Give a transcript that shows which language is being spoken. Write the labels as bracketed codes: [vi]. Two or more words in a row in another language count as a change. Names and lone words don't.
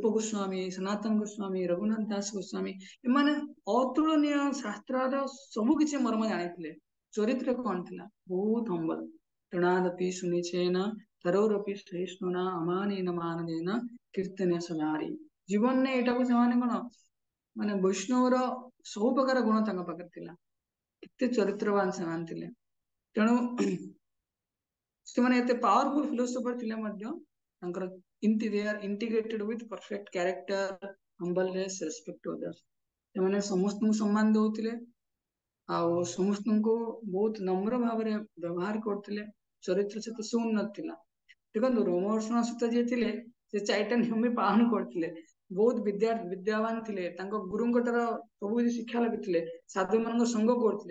[or] ଗୋସ୍ୱାମୀ ସନାତନ ଗୋସ୍ୱାମୀ ରଘୁନାଥ ଦାସ ଗୋସ୍ୱାମୀ ଏମାନେ ଅତୁଳନୀୟ ଶାସ୍ତ୍ରର ସବୁ କିଛି ମର୍ମ ଜାଣିଥିଲେ ଚରିତ୍ର କଣ ଥିଲା ବହୁତ ହମ୍ବଲ [sa] ତୃଣାଦପି ଶୁନିଛେନ ତରୋରପି ସହିଷ୍ଣୁନା ଅମାନେନ ମାନନେନ କୀର୍ତ୍ତନ ସଦାରି [or] ଜୀବନରେ ଏଇଟାକୁ ସେମାନେ କଣ ମାନେ ବୈଷ୍ଣବର ସବୁ ପ୍ରକାର ଗୁଣ ତାଙ୍କ ପାଖରେ ଥିଲା କେତେ ଚରିତ୍ରବାନ ସେମାନେ ଥିଲେ ତେଣୁ ସେମାନେ ଏତେ [en] powerful philosopher [or] ଥିଲେ ମଧ୍ୟ ତାଙ୍କର [en] they are integrated with perfect character humbleness respect to others [or] ସେମାନେ ସମସ୍ତଙ୍କୁ ସମ୍ମାନ ଦଉଥିଲେ ଆଉ ସମସ୍ତଙ୍କୁ ବହୁତ ନମ୍ର ଭାବରେ ବ୍ୟବହାର କରୁଥିଲେ ଚରିତ୍ର ସେତେ ସୁଉନ୍ନତ ଥିଲା ଦେଖନ୍ତୁ ରୋମହର୍ଷଣ ସୂତ ଯିଏ ଥିଲେ ସେ 4ଟା ନିୟମ ପାଳନ କରୁଥିଲେ ବହୁତ ବିଦ୍ୟାବାନ ଥିଲେ ତାଙ୍କ ଗୁରୁଙ୍କ ଠାରୁ ସବୁ କିଛି ଶିକ୍ଷା ଲାଗିଥିଲେ ସାଧୁ ମାନଙ୍କ ସଙ୍ଗ କରୁଥିଲେ